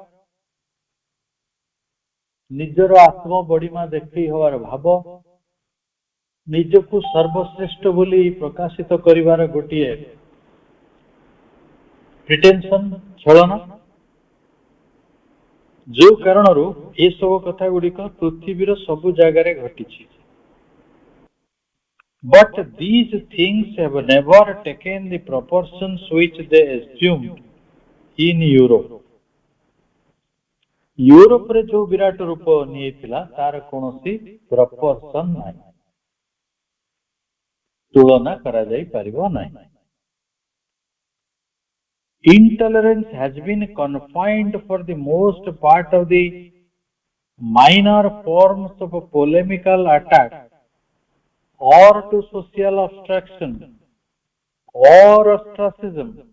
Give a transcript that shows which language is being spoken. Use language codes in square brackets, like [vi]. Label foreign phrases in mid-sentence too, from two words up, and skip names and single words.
[or] ନିଜର ଆତ୍ମ ବଡ଼ିମା ଦେଖେଇ ହବାର ଭାବ, ନିଜକୁ ସର୍ବଶ୍ରେଷ୍ଠ ବୋଲି ପ୍ରକାଶିତ କରିବାର ଗୋଟିଏ ପ୍ରିଟେନସନ, ଛଳନା, ଯୋଉ କାରଣରୁ ଏସବୁ କଥା ଗୁଡିକ ପୃଥିବୀର ସବୁ ଜାଗାରେ ଘଟିଛି। [en] But these things have never taken the proportions which they assumed in Europe। [or] ୟୁରୋପରେ ଯୋଉ ବିରାଟ ରୂପ ନେଇଥିଲା ତାର କୌଣସି ପ୍ରପୋର୍ସନ ନାହିଁ, ତୁଳନା କରାଯାଇ ପାରିବ ନାହିଁ। [en] Intolerance has been confined for the most part of the minor forms of polemical attack or to social obstruction or ostracism।